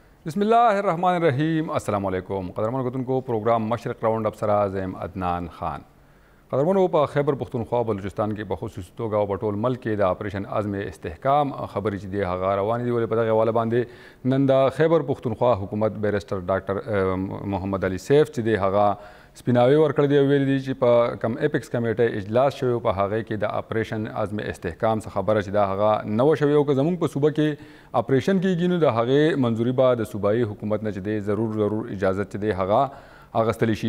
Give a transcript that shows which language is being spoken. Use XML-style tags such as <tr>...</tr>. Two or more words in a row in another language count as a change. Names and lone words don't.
<ar>بسم اللہ الرحمن الرحیم۔ السلام علیکم</ar> <ps>قدرمن کتن کو پروگرام مشرق راؤنڈ اپ سرازم عدنان خان قدرمنو په خیبر پختونخوا بلوچستان کې په خصوصي توګه او په ټول ملک کې د اپریشن عزم استحکام خبرې چې دی هغه روانې دي، ولې په دغه حواله باندې نن د خیبر پختونخوا حکومت بیرسټر ډاکټر محمد علي سیف چې دی هغه سپیناوی ورکړی دی، ویلي دي چې په کم اپیکس کمیټه اجلاس شوی په هغه کې د اپریشن عزم استحکام څخه خبره چې دا هغه نوه شوی او که زموږ په صوبه کې اپریشن کېږي نو د هغې منظوري به د صوبایي حکومت نه چې دی ضرور اجازت چې دی هغه اغستلی شي.</ps>